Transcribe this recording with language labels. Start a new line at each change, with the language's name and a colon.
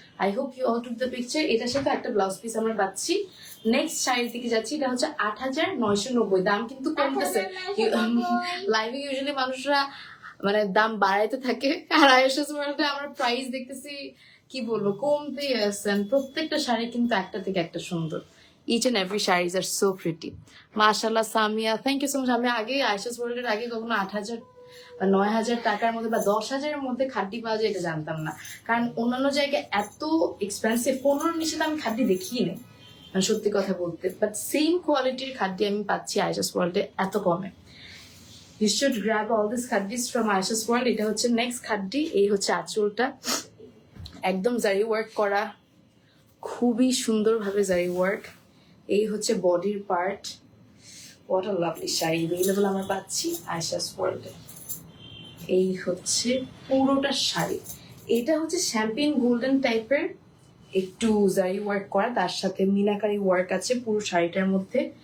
English: I hope you all took the picture.
Bangla: এটার সাথে একটা ব্লাউজ পিস আমরা পাচ্ছি। নেক্সট শাড়ির দিকে যাচ্ছি, এটা হচ্ছে 8,990। দাম কিন্তু কমতেছে, লাইভে ইউজুয়ালি মানুষরা মানে দাম বাড়াইতে থাকে, আর আয়েশাস ওয়ার্ল্ডে আমরা প্রাইস দেখতেছি কি বলবো কমতেই আসছেন। প্রত্যেকটা শাড়ি কিন্তু একটা থেকে একটা সুন্দর।
English: Each and every sarees are so pretty.
Bangla: মাশাআল্লাহ Samia,
English: Thank you so much.
Bangla: আমি আগে আয়েশাস ওয়ার্ল্ডের আগে কখনো 8,000 বা 9,000 টাকার মধ্যে বা 10,000-এর মধ্যে খাড্ডি পাওয়া যায় এটা জানতাম না। কারণ অন্যান্য জায়গায় এত এক্সপেন্সিভ, 15 নিচে তো আমি খাড্ডি দেখিই নেই, মানে সত্যি কথা বলতে। বাট সেম কোয়ালিটির খাড্ডি আমি পাচ্ছি আয়েশাস ওয়ার্ল্ডে এত কমে।
English: You should grab all these khaddis from Ayesha's world.
Bangla: এটা হচ্ছে নেক্সট খাড্ডি। এই হচ্ছে আঁচলটা, একদম জারি ওয়ার্ক করা, খুবই সুন্দরভাবে জারি ওয়ার্ক। এই হচ্ছে বডির part.
English: what a lovely sari available
Bangla: আমরা পাচ্ছি আয়েশাস ওয়ার্ল্ডে। এই হচ্ছে পুরোটা শাড়ি। এটা হচ্ছে শ্যাম্পেন গোল্ডেন টাইপের, একটু জারি ওয়ার্ক করা, তার সাথে মিনাকারি ওয়ার্ক আছে পুরো শাড়িটার মধ্যে।